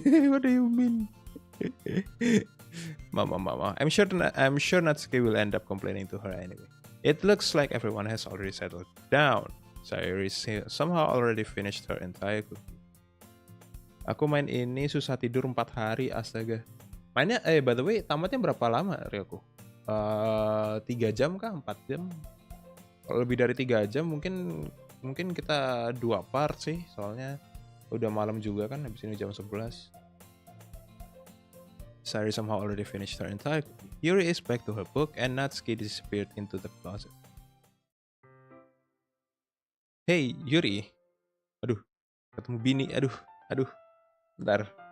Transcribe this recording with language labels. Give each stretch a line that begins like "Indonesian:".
English: What do you mean? Mama. I'm sure Natsuki will end up complaining to her anyway. It looks like everyone has already settled down. Sayuri somehow already finished her entire cookie.
Indonesian: Aku main ini susah tidur 4 hari, astaga. Mainnya,
English: by the way,
Indonesian: tamatnya berapa lama, Ryoku? 3 jam kah? 4 jam? Kalau lebih dari 3 jam mungkin kita 2 part sih, soalnya udah malam juga kan, habis ini jam 11.
English: Sayuri somehow already finished her entire cookie. Yuri is back to her book and Natsuki disappeared into the closet.
Indonesian: Hey, Yuri. Aduh, ketemu bini. Aduh. Bentar.